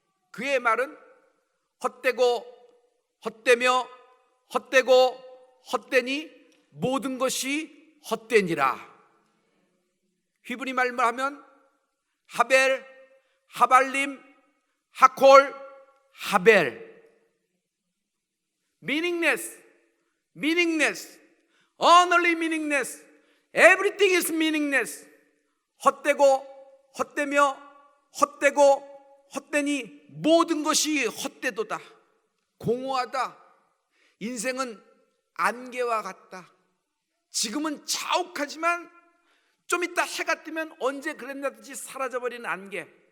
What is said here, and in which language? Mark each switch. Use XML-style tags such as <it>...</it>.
<ko>그의 말은 헛되고 헛되며 헛되고 헛되니 모든 것이 헛되니라. 히브리 말로 하면</ko> <he>하벨, 하발림, 하콜, 하벨.</he> <en>meaningless, meaningless, only meaningless, everything is meaningless.</en> <ko>헛되고 헛되며 헛되고 헛되니 모든 것이 헛되도다. 공허하다. 인생은 안개와 같다. 지금은 자욱하지만 좀 이따 해가 뜨면 언제 그랬냐듯이 사라져버리는 안개.</ko>